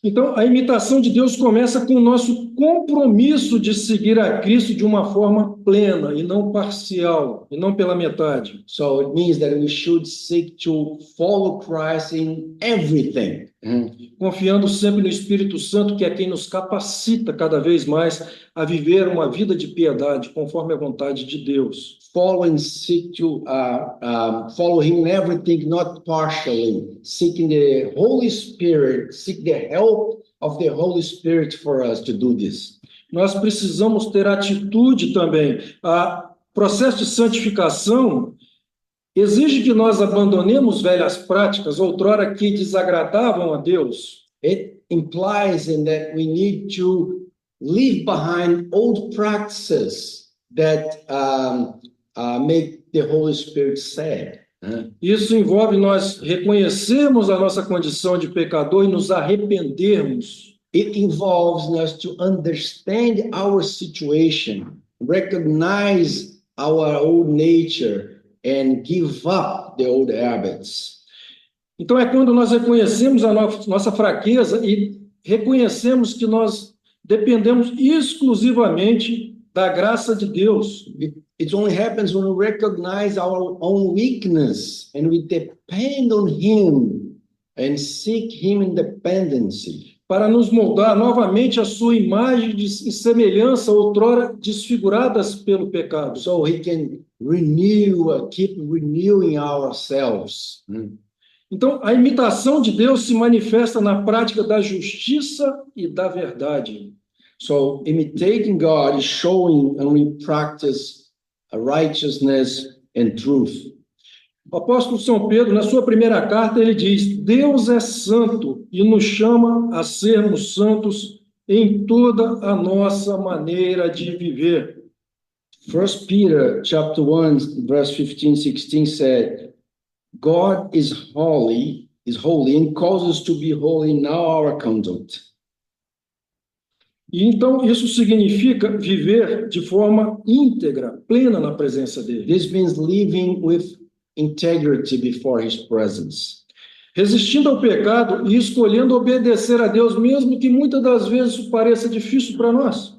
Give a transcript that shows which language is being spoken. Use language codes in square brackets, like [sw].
[pt] Então, a imitação de Deus começa com o nosso compromisso de seguir a Cristo de uma forma plena e não parcial, e não pela metade. [en] So it means that we should seek to follow Christ in everything. [pt] Confiando sempre no Espírito Santo, que é quem nos capacita cada vez mais a viver uma vida de piedade, conforme a vontade de Deus. [en] Follow and seek to follow Him in everything, not partially. Seeking the Holy Spirit, seek the help of the Holy Spirit for us to do this. [pt] Nós precisamos ter atitude também. O processo de santificação exige que nós abandonemos velhas práticas, outrora que desagradavam a Deus. [en] It implies in that we need to leave behind old practices that make the Holy Spirit sad. [pt] Isso envolve nós reconhecermos a nossa condição de pecador e nos arrependermos. [en] It involves us to understand our situation, recognize our old nature, and give up the old habits. [pt] Então é quando nós reconhecemos a nossa fraqueza e reconhecemos que nós dependemos exclusivamente da graça de Deus. [en] It only happens when we recognize our own weakness and we depend on Him and seek Him in dependency. [pt] Para nos moldar novamente a sua imagem e semelhança outrora desfiguradas pelo pecado. [en] So He can keep renewing ourselves. [pt] Então, a imitação de Deus se manifesta na prática da justiça e da verdade. [en] So imitating God is showing and we practice righteousness and truth. [pt] O apóstolo São Pedro, na sua primeira carta, ele diz: Deus é santo e nos chama a sermos santos em toda a nossa maneira de viver. [en] 1 Peter chapter 1, verse 15-16 said, God is holy and calls us to be holy in all our conduct. [pt] E então isso significa viver de forma íntegra, plena na presença dele. [en] This means living with integrity before His presence. [pt] Resistindo ao pecado e escolhendo obedecer a Deus, mesmo que muitas das vezes isso pareça difícil para nós.